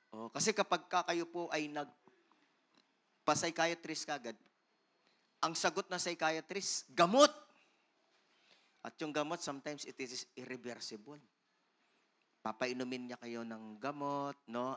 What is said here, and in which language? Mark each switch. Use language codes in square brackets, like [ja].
[tl] Kasi kapag kayo po ay nagpa-psychiatrist kagad, ang sagot ng psychiatrist, gamot. At yung gamot, [en] sometimes it is irreversible. [tl] Papainumin niya kayo ng gamot, no?